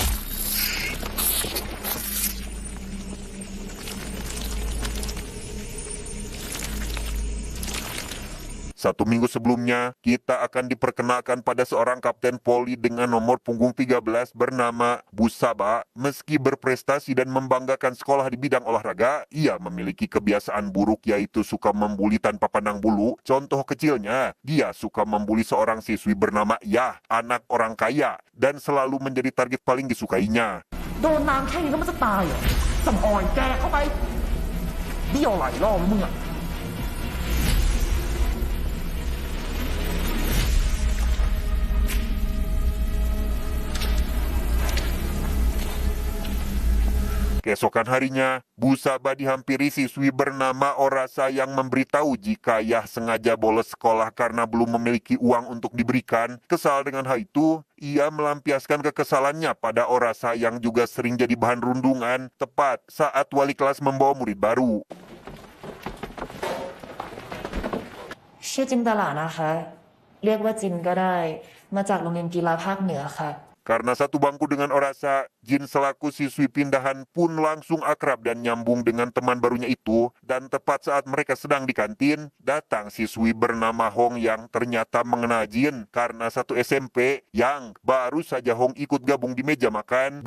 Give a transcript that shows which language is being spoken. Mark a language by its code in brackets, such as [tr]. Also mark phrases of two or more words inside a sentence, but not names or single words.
[id] 1 minggu sebelumnya, kita akan diperkenalkan pada seorang kapten poli dengan nomor punggung 13 bernama Busaba. Meski berprestasi dan membanggakan sekolah di bidang olahraga, ia memiliki kebiasaan buruk yaitu suka membuli tanpa pandang bulu. Contoh kecilnya, dia suka membuli seorang siswi bernama Yah, anak orang kaya, dan selalu menjadi target paling disukainya. [th] โดนน้ำแค่นี้แล้วมันจะตายเหรอสำออยแกเข้าไปเบี้ยวหลายรอบแล้วมึงอะ [id] Keesokan harinya, Busaba dihampiri siswi bernama Orasa yang memberitahu jika Yah sengaja bolos sekolah karena belum memiliki uang untuk diberikan. Kesal dengan hal itu, ia melampiaskan kekesalannya pada Orasa yang juga sering jadi bahan rundungan tepat saat wali kelas membawa murid baru. [th] ชื่อจินตลานะคะเรียกว่าจินก็ได้มาจากโรงเรียนกีฬาภาคเหนือค่ะ [id] Karena satu bangku dengan Orasa, Jin selaku siswi pindahan pun langsung akrab dan nyambung dengan teman barunya itu. Dan tepat saat mereka sedang di kantin, datang siswi bernama Hong yang ternyata mengenal Jin karena satu SMP yang baru saja Hong ikut gabung di meja makan.